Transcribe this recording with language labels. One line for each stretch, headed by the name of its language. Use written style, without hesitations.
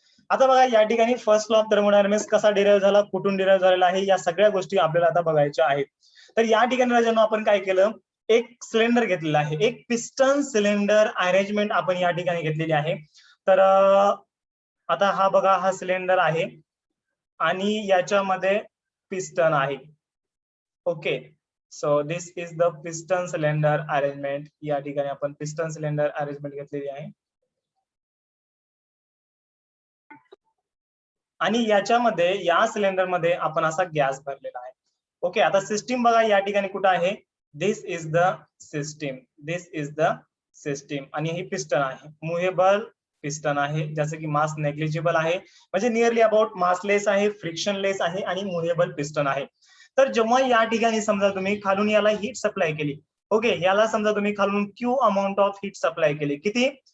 Marathi: आता बघा या ठिकाणी फर्स्ट लॉ ऑफ थर्मोडायनामिक्स कसा डिराईव्ह झाला, कुठून डिराईव्ह झालेला आहे, या सगळ्या गोष्टी आपल्याला आता बघायच्या आहेत. तर या ठिकाणी राजांनो आपण काय केलं, एक सिलेंडर घेतलेला आहे, एक पिस्टन सिलेंडर अरेंजमेंट आपण या ठिकाणी घेतलेली आहे. तर आता हा बघा, हा सिलेंडर आहे आणि याच्यामध्ये पिस्टन आहे.
English: Okay, so this is the piston cylinder arrangement.
Marathi: या ठिकाणी आपण पिस्टन सिलेंडर अरेंजमेंट घेतलेली आहे. आणि याच्यामध्ये, या सिलेंडर मध्ये आपण असा गॅस भरलेला आहे. ओके, आता सिस्टीम बघा या ठिकाणी कुठं आहे.
English: This is the system, this is the system.
Marathi: आणि ही पिस्टन आहे, मुव्हेबल पिस्टन आहे, जसं की मास नेग्लिजिबल आहे, म्हणजे नियरली अबाउट मासलेस आहे, फ्रिक्शनलेस आहे आणि मुव्हेबल पिस्टन आहे. तर जेव्हा या ठिकाणी समजा तुम्ही खालून याला हीट सप्लाय केली, ओके, याला समजा तुम्ही खालून Q amount of heat supply केली. किती?